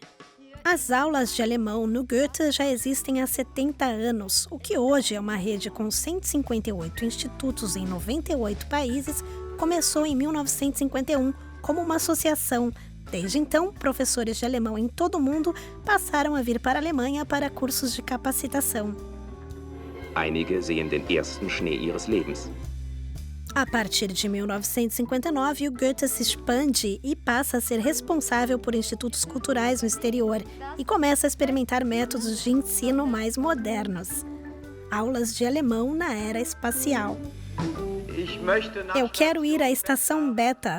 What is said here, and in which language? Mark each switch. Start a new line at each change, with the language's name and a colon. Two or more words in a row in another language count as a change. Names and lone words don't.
Portuguese: As aulas de alemão no Goethe já existem há 70 anos, o que hoje é uma rede com 158 institutos em 98 países, começou em 1951 como uma associação. Desde então, professores de alemão em todo o mundo passaram a vir para a Alemanha para cursos de capacitação.
German: Einige sehen den ersten Schnee ihres Lebens.
Portuguese: A partir de 1959, o Goethe se expande e passa a ser responsável por institutos culturais no exterior e começa a experimentar métodos de ensino mais modernos. Aulas de alemão na era espacial. Eu quero ir à estação Beta.